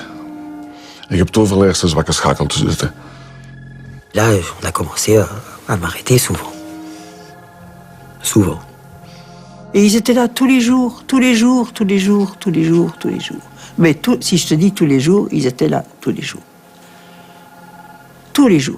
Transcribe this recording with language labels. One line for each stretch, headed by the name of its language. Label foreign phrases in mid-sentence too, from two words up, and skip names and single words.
Dutch: En je hebt overal eerst een zwakke schakel te zitten.
French: Là, on a commencé à m'arrêter souvent. Souvent. Et ils étaient là tous les jours, tous les jours, tous les jours, tous les jours, tous les jours. Mais si je te dis tous les jours, ils étaient là, tous les jours. Tous les jours.